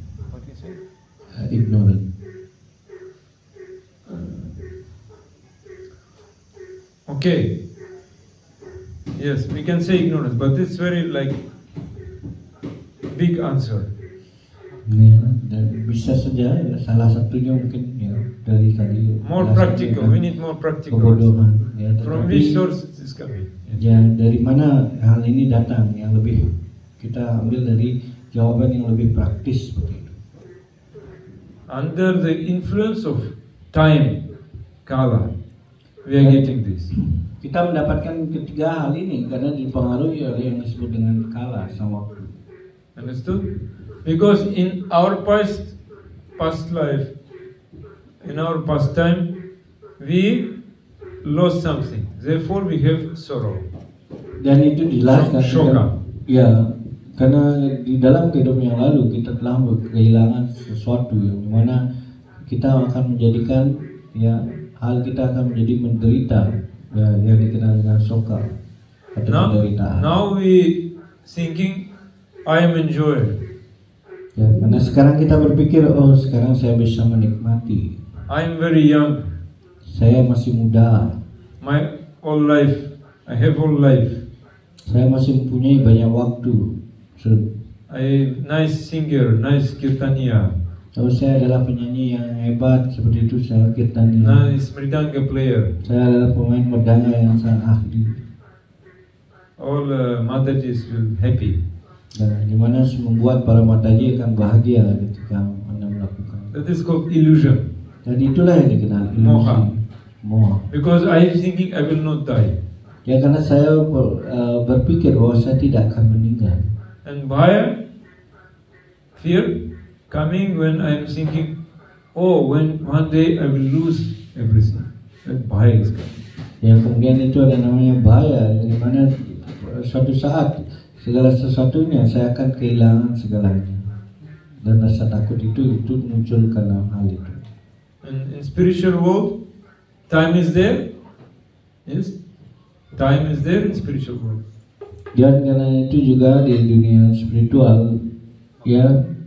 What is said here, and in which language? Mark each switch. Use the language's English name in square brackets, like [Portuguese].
[English] What do you say? Ignorant. Okay. Yes, we can say ignorance, but it's very big answer. [Indonesian] Ya, dan bisa saja ya, salah satunya mungkin ya dari tadi. [English] More practical. We need more practical. [Indonesian] Kebodohan. Ya, [English] from which source it is coming? [Indonesian] Ya, dari mana hal ini datang? Yang lebih kita ambil dari jawaban yang lebih praktis seperti itu. [English] Under the influence of time, kala, we are getting this. [Indonesian] Kita mendapatkan ketiga hal ini karena dipengaruhi oleh yang disebut dengan kala sama waktu. [English] Understood? Because in our past life, in our past time, we lost something. Therefore, we have sorrow. [Indonesian] Dan itu dijelaskan. [Sanskrit] Shoka. [Indonesian] Ya, Karena di dalam kehidupan yang lalu kita telah kehilangan sesuatu yang mana kita akan menjadikan ya hal kita akan menjadi menderita ya, yang dikenal dengan soka atau penderitaan. [English] Now we thinking I am enjoying. [Indonesian] Ya, karena sekarang kita berpikir oh sekarang saya bisa menikmati. [English] I am very young. [Indonesian] Saya masih muda. [English] My whole life, I have whole life. [Indonesian] Saya masih mempunyai banyak waktu. [English] I nice singer, nice kirtania. [Indonesian] Kalau saya adalah penyanyi yang hebat seperti itu, saya kirtania. [English] Nice mridanga player. [Indonesian] Saya adalah pemain merdanga yang sangat ahli. [English] All Mataji's will happy. [Indonesian] Dan dimana membuat para mataji akan bahagia ketika Anda melakukan. [English] That is called illusion. [Indonesian] Dan itulah yang dikenal ilusi. [Sanskrit] Moha. Moha. [English] Because I am thinking I will not die. [Indonesian] Ya karena saya berpikir bahwa saya tidak akan meninggal. [English] And Bhaya, fear, coming when I am thinking, oh, when one day I will lose everything. That Bhaya is coming. [Indonesian] Ya kemudian itu ada namanya bahaya, di mana suatu saat segala sesuatunya saya akan kehilangan segalanya. Dan rasa takut itu muncul karena hal itu. [English] And in spiritual world, time is there. Yes, time is there in spiritual world. [Indonesian] Dan karena itu juga di dunia spiritual, ya